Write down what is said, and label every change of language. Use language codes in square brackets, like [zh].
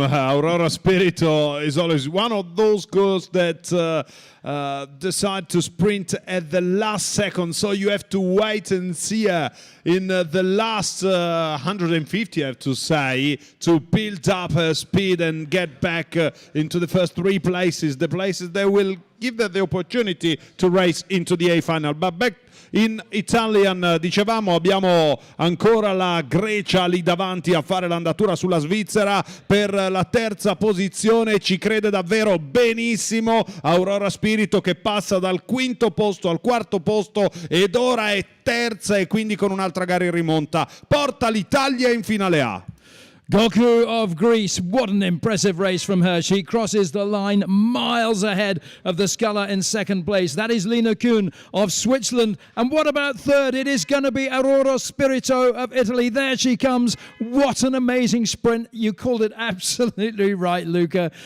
[en] Aurora Spirito is always one of those girls that decide to sprint at the last second. So you have to wait and see her in the last 150, I have to say, to build up her speed and get back into the first three places, the places that will give her the opportunity to race into the A final. But back in Italian, [it] dicevamo, abbiamo ancora la Grecia lì davanti a fare l'andatura sulla Svizzera per la terza posizione. Ci crede davvero benissimo Aurora Spirito, che passa dal quinto posto al quarto posto ed ora è terza, e quindi con un'altra gara in rimonta porta l'Italia in finale A. [en] Goku of Greece, what an impressive race from her. She crosses the line miles ahead of the sculler in second place. That is Lina Kuhn of Switzerland. And what about third? It is going to be Aurora Spirito of Italy. There she comes. What an amazing sprint. You called it absolutely right, Luca.